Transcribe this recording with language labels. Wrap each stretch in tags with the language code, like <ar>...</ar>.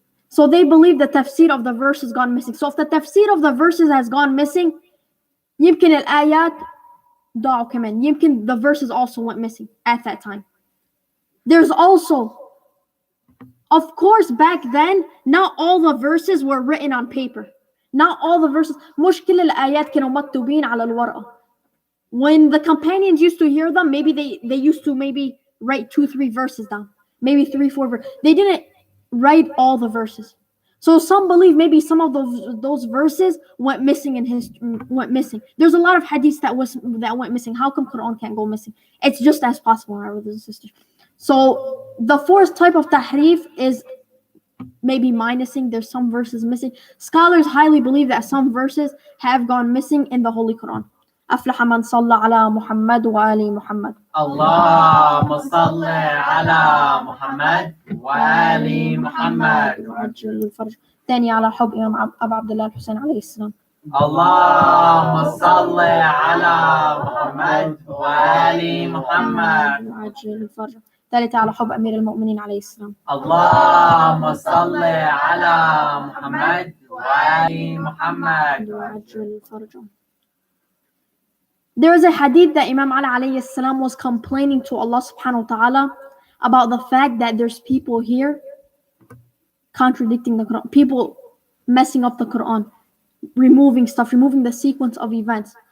<en>So they believe the tafsir of the verse has gone missing. So if the tafsir of the verses has gone missing,</en> <ar>يمكن الآيات ضاعوا كمان. يمكن</ar> <en>the verses also went missing at that time. There's also, of course, back then, not all the verses were written on paper. Not all the verses.</en> <ar>مش كل الآيات كانوا مكتوبين على الورقة.</ar> <en>When the companions used to hear them, maybe they used to maybe write 2-3 verses down. Maybe 3-4 verses. They didn't write all the verses. So some believe maybe some of those verses went missing in history. There's a lot of hadiths that went missing. How come Quran can't go missing? It's just as possible, my brothers and sisters. So the fourth type of tahrif is maybe minusing. There's some verses missing. Scholars highly believe that some verses have gone missing in the Holy Quran.</en> <ar>أفلح من صلى على محمد وآل محمد. اللهم صل على محمد وآل محمد. وعجل الفرج. ثاني على حب إمام أبو عبد الله الحسين عليه السلام. اللهم صل على محمد وآل محمد. وعجل الفرج. ثالث على حب أمير المؤمنين عليه السلام. اللهم صل على محمد وآل محمد. وعجل الفرج.</ar> <en>There is a hadith that Imam Ali alayhi salam was complaining to Allah subhanahu wa ta'ala about the fact that there's people here contradicting the Quran, people messing up the Quran, removing the sequence of events.</en>